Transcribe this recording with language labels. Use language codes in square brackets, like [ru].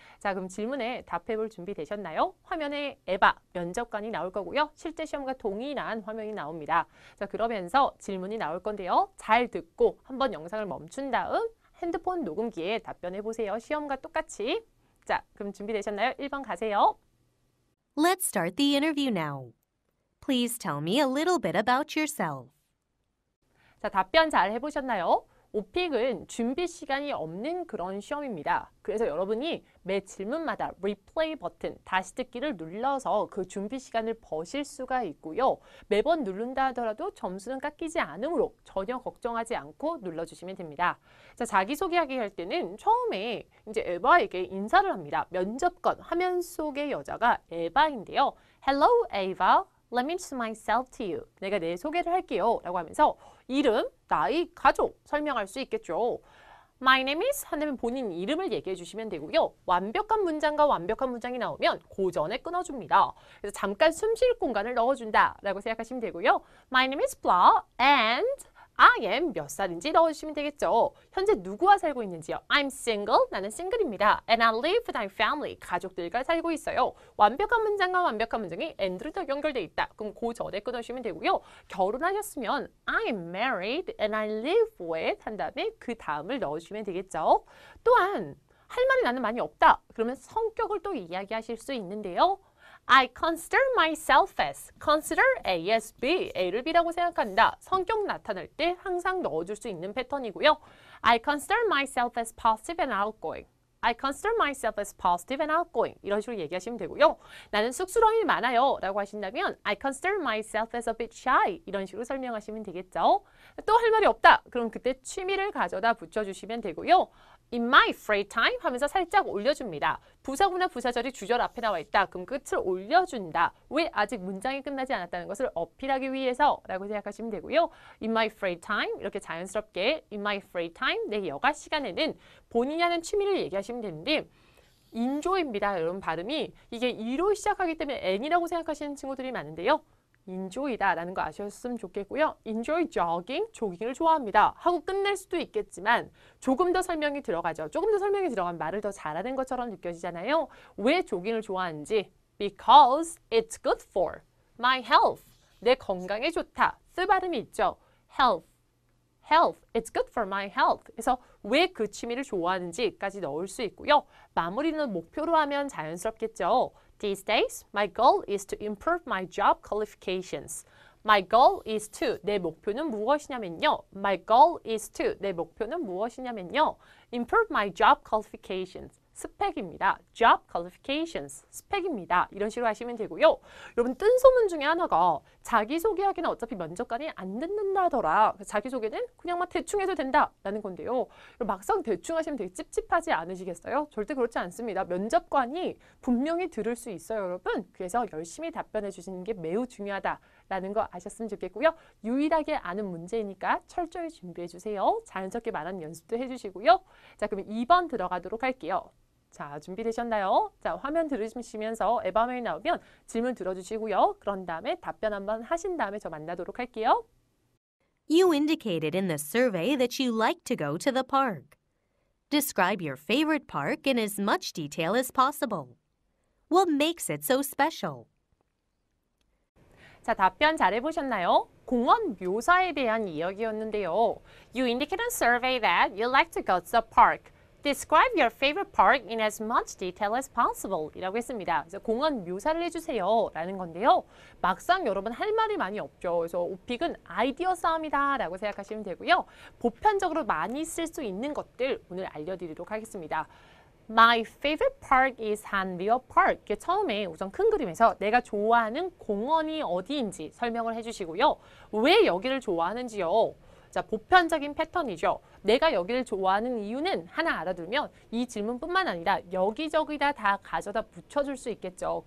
[ko] 자, 그럼 질문에 답해볼 준비 되셨나요? 화면에 에바, 면접관이 나올 거고요. 실제 시험과 동일한 화면이 나옵니다. 자, 그러면서 질문이 나올 건데요. 잘 듣고 한번 영상을 멈춘 다음 핸드폰 녹음기에 답변해 보세요. 시험과 똑같이. 자, 그럼 준비되셨나요? 1번 가세요. [en] Let's start the interview now. Please tell me a little bit about yourself. [ko] 자, 답변 잘 해보셨나요? 오픽은 준비 시간이 없는 그런 시험입니다. 그래서 여러분이 매 질문마다 리플레이 버튼, 다시 듣기를 눌러서 그 준비 시간을 버실 수가 있고요. 매번 누른다 하더라도 점수는 깎이지 않으므로 전혀 걱정하지 않고 눌러주시면 됩니다. 자, 자기소개하기 할 때는 처음에 이제 에바에게 인사를 합니다. 면접관 화면 속의 여자가 에바인데요. [en] Hello, Eva. Let me introduce myself to you. [ko] 내가 내 소개를 할게요. 라고 하면서 이름, 나이, 가족 설명할 수 있겠죠. [en] My name is [ko] 하면 본인 이름을 얘기해 주시면 되고요. 완벽한 문장과 완벽한 문장이 나오면 그 전에 끊어줍니다. 그래서 잠깐 숨 쉴 공간을 넣어준다 라고 생각하시면 되고요. [en] My name is blah and I am [ko] 몇 살인지 넣어주시면 되겠죠. 현재 누구와 살고 있는지요. [en] I'm single. [ko] 나는 싱글입니다. [en] And I live with my family. [ko] 가족들과 살고 있어요. 완벽한 문장과 완벽한 문장이 and로 연결돼 있다. 그럼 그 전에 끊어주시면 되고요. 결혼하셨으면 [en] I'm married and I live with [ko] 한 다음에 그 다음을 넣어주시면 되겠죠. 또한 할 말이 나는 많이 없다. 그러면 성격을 또 이야기하실 수 있는데요. [en] I consider myself as, consider A as B, [ko] A를 B라고 생각한다. 성격 나타낼 때 항상 넣어줄 수 있는 패턴이고요. [en] I consider myself as positive and outgoing. I consider myself as positive and outgoing. [ko] 이런 식으로 얘기하시면 되고요. 나는 쑥스러움이 많아요 라고 하신다면 [en] I consider myself as a bit shy. [ko] 이런 식으로 설명하시면 되겠죠. 또 할 말이 없다. 그럼 그때 취미를 가져다 붙여주시면 되고요. [en] In my free time [ko] 하면서 살짝 올려줍니다. 부사구나 부사절이 주절 앞에 나와 있다. 그럼 끝을 올려준다. 왜 아직 문장이 끝나지 않았다는 것을 어필하기 위해서 라고 생각하시면 되고요. [en] In my free time [ko] 이렇게 자연스럽게 In my free time 내 여가 시간에는 본인이 하는 취미를 얘기하시면 되는데 enjoy입니다. 여러분 발음이 이게 E로 시작하기 때문에 N이라고 생각하시는 친구들이 많은데요. enjoy다 라는 거 아셨으면 좋겠고요. [en] enjoy jogging, [ko] 조깅을 좋아합니다. 하고 끝낼 수도 있겠지만 조금 더 설명이 들어가죠. 조금 더 설명이 들어가면 말을 더 잘하는 것처럼 느껴지잖아요. 왜 조깅을 좋아하는지 [en] Because it's good for my health. [ko] 내 건강에 좋다. 쓰 발음이 있죠. health. health. [en] It's good for my health. [ko] 그래서 왜 그 취미를 좋아하는지까지 넣을 수 있고요. 마무리는 목표로 하면 자연스럽겠죠. [en] These days, my goal is to improve my job qualifications. My goal is to, [ko] 내 목표는 무엇이냐면요. [en] My goal is to, 내 목표는 무엇이냐면요. Improve my job qualifications. [ko] 스펙입니다. Job qualifications. 스펙입니다. 이런 식으로 하시면 되고요. 여러분 뜬소문 중에 하나가 자기소개하기는 어차피 면접관이 안 듣는다더라. 자기소개는 그냥 막 대충 해도 된다라는 건데요. 막상 대충 하시면 되게 찝찝하지 않으시겠어요? 절대 그렇지 않습니다. 면접관이 분명히 들을 수 있어요, 여러분. 그래서 열심히 답변해 주시는 게 매우 중요하다라는 거 아셨으면 좋겠고요. 유일하게 아는 문제이니까 철저히 준비해 주세요. 자연스럽게 말하는 연습도 해주시고요. 자, 그럼 2번 들어가도록 할게요. 자, 준비되셨나요? 자, 화면 들으시면서 에바메일 나오면 질문 들어주시고요. 그런 다음에 답변 한번 하신 다음에 저 만나도록 할게요. [en] You indicated in the survey that you like to go to the park. Describe your favorite park in as much detail as possible. What makes it so special? [ko] 자, 답변 잘 해보셨나요? 공원 묘사에 대한 이야기였는데요. [en] You indicated in the survey that you like to go to the park. Describe your favorite park in as much detail as possible [ko] 이라고 했습니다. 그래서 공원 묘사를 해주세요 라는 건데요. 막상 여러분 할 말이 많이 없죠. 그래서 오픽은 아이디어 싸움이다 라고 생각하시면 되고요. 보편적으로 많이 쓸 수 있는 것들 오늘 알려드리도록 하겠습니다. [en] My favorite park is 한리어 Park. [ko] 이게 처음에 우선 큰 그림에서 내가 좋아하는 공원이 어디인지 설명을 해주시고요. 왜 여기를 좋아하는지요. 자, 보편적인 패턴이죠. 내가 여기를 좋아하는 이유는 하나 알아두면 이 질문뿐만 아니라 여기저기다 다 가져다 붙여줄 수 있겠죠.